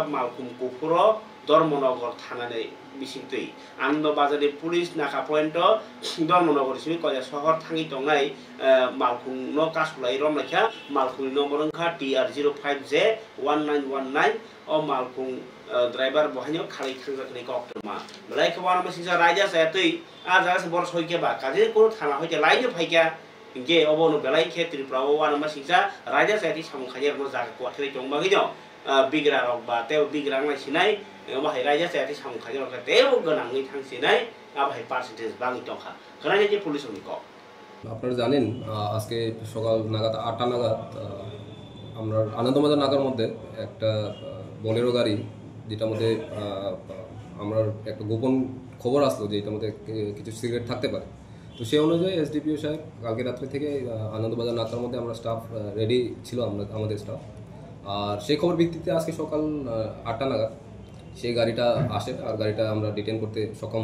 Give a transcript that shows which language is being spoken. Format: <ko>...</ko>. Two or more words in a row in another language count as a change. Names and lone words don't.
<trp>malkum Kupuro Dormonogor thanane bisingtui ando bazari police naka pointo Dormonogor simi koja sohor thangi tongai malkum no kasulai romlekha malkum no morongkha TR05J 1919 o malkum driver bohanyo khali thangjakni koktoma belai khawana masingja raja sayatui aja se bor soike ba kaje ko thana hoite laino phaika ge obo no belai khe tripra o wana masingja raja sayati samung khajer no jaga ko thri tongba gijo bigra rok ba teo bigra ngai sinai bahai raja saya ti samung khaja rok teo ganangi thang sinai bahai percentage bangi tokha khana je police oni ko</trp> <bn>আপনারা জানেন আজকে সকাল নাগাদ 8টা নাগাদ আমরা আনন্দবাজার নাগার মধ্যে একটা বোলেরো গাড়ি যেটার মধ্যে আমরা একটা গোপন খবর আসলো যে এটার মধ্যে কিছু সিগারেট থাকতে পারে। তো সেই অনুযায়ী এসডিপিও সাহেব কালকে রাত্রে থেকে আনন্দবাজার নাকার মধ্যে আমরা স্টাফ রেডি ছিল আমাদের স্টাফ, আর সেই খবর ভিত্তিতে আজকে সকাল 8টা নাগাদ সেই গাড়িটা আসে আর গাড়িটা আমরা ডিটেন করতে সক্ষম।</bn>